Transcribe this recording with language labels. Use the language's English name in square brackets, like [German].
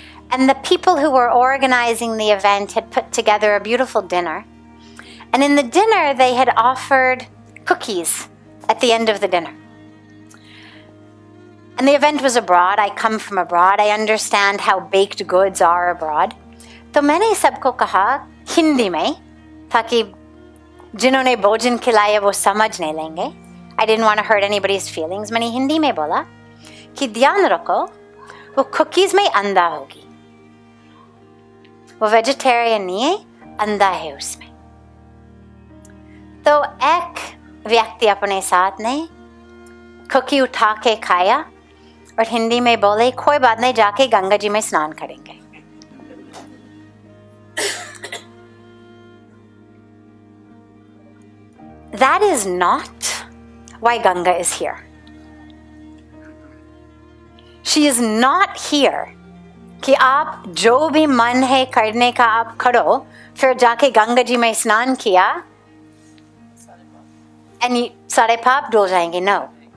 [English] And the people who were organizing the event had put together a beautiful dinner. And in the dinner, they had offered cookies at the end of the dinner. And the event was abroad. I come from abroad. I understand how baked goods are abroad. [Hindi] तो मैंने सबको कहा हिंदी में ताकि जिन्होंने भोजन खिलाया वो समझ नहीं लेंगे. [English] I didn't want to hurt anybody's feelings. [Hindi] मैंने हिंदी में बोला कि ध्यान रखो वो कुकीज़ में अंडा होगी. वो वेजिटेरियन नहीं है, अंडा है उसमें. तो एक व्यक्ति अपने साथ ने कुकी उठा के खाया और हिंदी में बोले कोई बात नहीं, जाके गंगा जी में स्नान करेंगे. [English] That is not why Ganga is here. She is not here [Hindi] कि आप जो भी मन है करने का आप करो, फिर जाके गंगा जी में स्नान किया and सारे पाप धुल जाएंगे. No.